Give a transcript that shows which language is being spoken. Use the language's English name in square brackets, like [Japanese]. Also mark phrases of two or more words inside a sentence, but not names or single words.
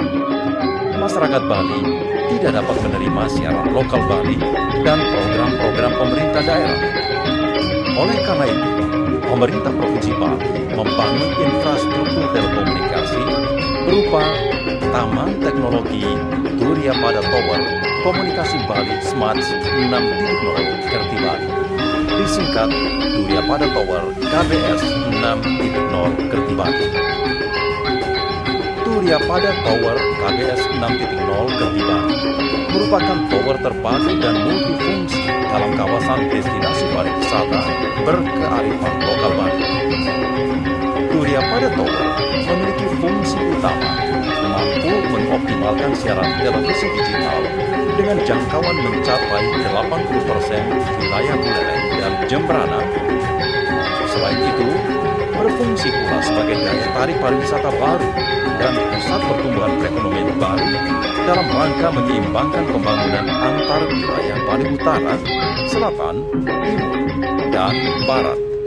[Indonesian] Masyarakat Bali tidak dapat menerima siaran lokal Bali dan program-program pemerintah daerah. Oleh karena itu, pemerintah Provinsi Bali membangun infrastruktur telekomunikasi berupa Taman Teknologi Turiya Pada Tower, Komunikasi Bali Smart 6.0 Kerti Bali, disingkat Turiya Pada Tower KBS 6.0 Kerti Bali. Turiya Pada Tower KBS 6.0 Kerti Bali merupakan tower terpadu dan multifungsi dalam kawasan destinasi pariwisata berkearifan lokal Bali. Turiya Pada Tower memiliki fungsi utama mampu mengoptimalkan siaran televisi digital dengan jangkauan mencapai 80% wilayah Buleleng dan Jembrana. Selain itu, berfungsi pula sebagai daya tarik pariwisata baru dan pusat pertumbuhan perekonomian Bali dalam rangka menyeimbangkan pembangunan antar wilayah Bali Utara, Selatan, Timur, dan Barat.